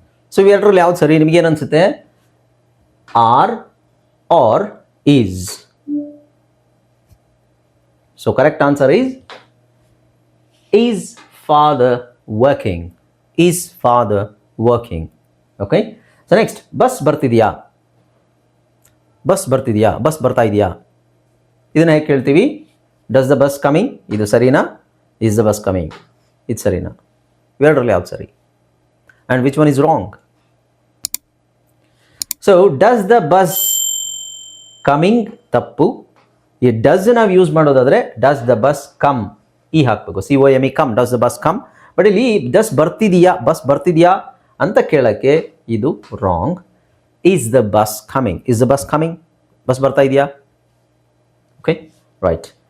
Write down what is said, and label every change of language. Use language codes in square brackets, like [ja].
[kn] So ಇವೆರಡರಲ್ಲಿ ಯಾವ್ದು ಸರಿ? ನಿಮಗೇನು ಅನ್ಸುತ್ತೆ? R R is? [en] So correct answer is father working. Is father working? Okay, so next, bus [kn] ಬರ್ತಿದ್ಯಾ? Bus ಬರ್ತಿದ್ಯಾ? Bus ಬರ್ತಾ ಇದೆಯಾ? ಇದನ್ನ ಹೇಗೆ ಕೇಳ್ತೀವಿ? [en] does the bus coming? [kn] ಇದು ಸರಿನಾ? [en] is the bus coming? ಇದು ಸರಿನಾ? [kn] ಇವೆರಡರಲ್ಲಿ ಯಾವ್ದು ಸರಿ? [en] and which one is wrong? so does the bus coming ತಪ್ಪು. ಈ does [kn] ನಾವು ಯೂಸ್ ಮಾಡೋದಾದ್ರೆ [en] does the bus come [kn] ಈ ಹಾಕ್ಬೇಕು, [en] COME come, does the bus come. [kn] But ಇಲ್ಲಿ ಡಸ್ ಬರ್ತಿದೆಯಾ, ಬಸ್ ಬರ್ತಿದೆಯಾ ಅಂತ ಕೇಳಕ್ಕೆ ಇದು wrong. [en] Is the bus coming? Is the bus coming? [kn] Bus ಬರ್ತಾ ಇದೆಯಾ? [en] Okay, right.